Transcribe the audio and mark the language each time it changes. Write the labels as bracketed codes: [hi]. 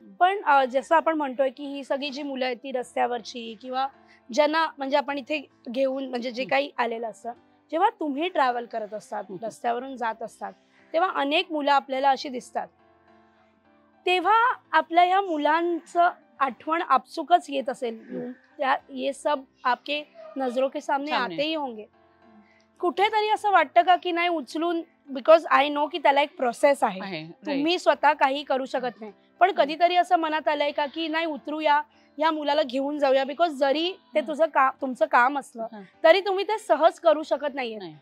[mr] पण जसं आपण म्हणतोय की ही सगळी जी मुलं आहेत ती रस्त्यावरची किंवा ज्यांना म्हणजे आपण इथे घेऊन म्हणजे जे काही आलेलं असतं, जेव्हा तुम्ही ट्रॅव्हल करत असतात, रस्त्यावरून जात असतात, तेव्हा अनेक मुलं आपल्याला अशी दिसतात. तेव्हा आपल्या ह्या मुलांचं आठवण आपसुकच येत असेल. [hi] ये सब आपके नजरों के सामने आते ही होंगे. [mr] कुठेतरी असं वाटतं का की नाही उचलून, बिकॉज आय नो की त्याला एक प्रोसेस आहे, तुम्ही स्वतः काही करू शकत नाही, पण कधीतरी असं मनात आलंय का की नाही उतरूया, या मुलाला घेऊन जाऊया, बिकॉज जरी ते तुमचं काम असलं तरी तुम्ही ते सहज करू शकत नाहीये.